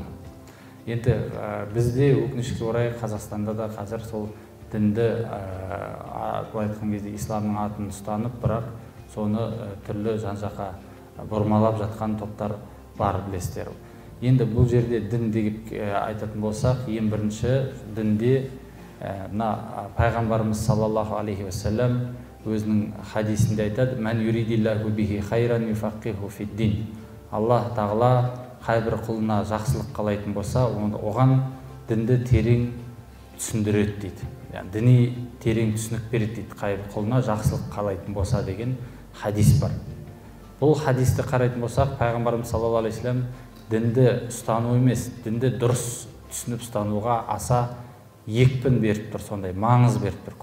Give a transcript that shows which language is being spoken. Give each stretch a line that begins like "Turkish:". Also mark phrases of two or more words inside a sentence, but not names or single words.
Kazakh: Енді бізде өкінішке орай Қазақстанда да қазір сол дінді былай айтқан кезде исламның атын ұстанып, бірақ соны түрлі жан-жаққа бұрмалап жатқан топтар бар, білесіздер. Енді бұл жерде дін деп айтатын болсақ, ең бірінші дінде пайғамбарымыз
Arabic: صلى الله عليه وسلم
Kazakh: өзінің хадисінде айтады:
Arabic: "من يرد الله به خيرا يفقهه في الدين".
Kazakh: Аллах тағала қайбір құлына жақсылық қалайтын болса, оған дінді терең түсіндіреді дейді. Яғни діни терең түсінік береді дейді, қайбір құлына жақсылық қалайтын болса деген хадис бар. Бұл хадисті қарайтын болсақ, пайғамбарымыз
Arabic: صلى الله عليه وسلم
Kazakh: дінді ұстану емес, дінді дұрыс түсініп ұстануға аса екпін беріп тұр, сондай маңыз беріп тұр.